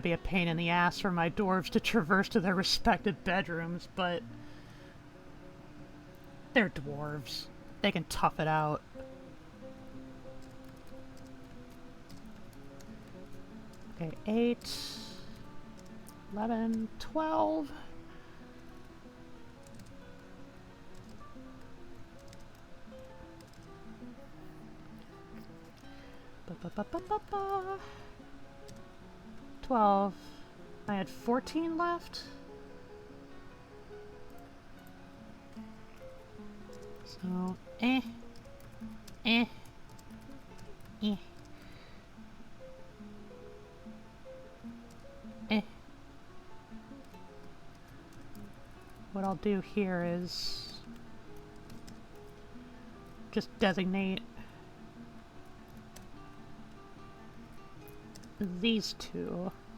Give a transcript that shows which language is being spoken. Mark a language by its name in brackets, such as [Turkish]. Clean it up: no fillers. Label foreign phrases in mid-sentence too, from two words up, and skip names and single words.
[English] be a pain in the ass for my dwarves to traverse to their respective bedrooms, but they're dwarves. They can tough it out. Okay, 8, 11, 12. Ba-ba-ba-ba-ba. 12. I had 14 left. So, eh. What I'll do here is just designate these two.